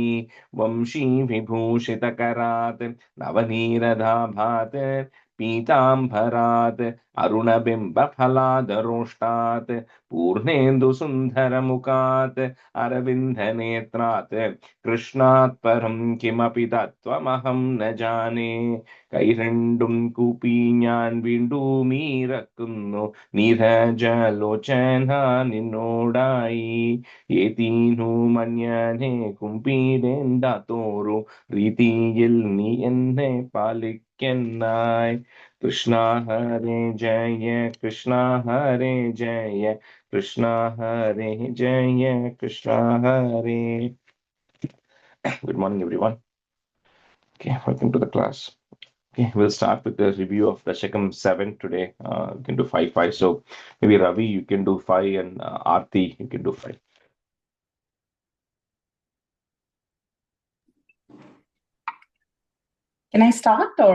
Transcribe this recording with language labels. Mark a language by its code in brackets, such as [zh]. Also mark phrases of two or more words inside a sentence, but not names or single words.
[sa] वंशी विभूषितकरात् नवनीरदाभात् पीताम्बरात् अरुणबिम्बफलादरोष्टात् पूर्णेन्दुसुन्दरमुखात् अरविन्दनेत्रात् कृष्णात् परं किमपि तत्त्वमहं न जाने। [ml] കൈരണ്ടും കൂപ്പി ഞാൻ വീണ്ടും ഇറക്കുന്നു നീരജലോചന നിന്നോടായി. ഏതീനു മഞ്ഞനെ കുമ്പിടേണ്ടാത്തോരു രീതിയിൽ നീ എന്നെ പാലിക്കനായി. കൃഷ്ണ ഹരേ ജയ കൃഷ്ണ ഹരേ ജയ കൃഷ്ണ ഹരേ ജയ കൃഷ്ണ ഹരേ. [en] Good morning, everyone. Okay, welcome to the class. Okay, we'll start with the review of Dashakam 7 today. You can do 5. So maybe Ravi, you can do 5, and Aarti, you can do 5. Can I start or?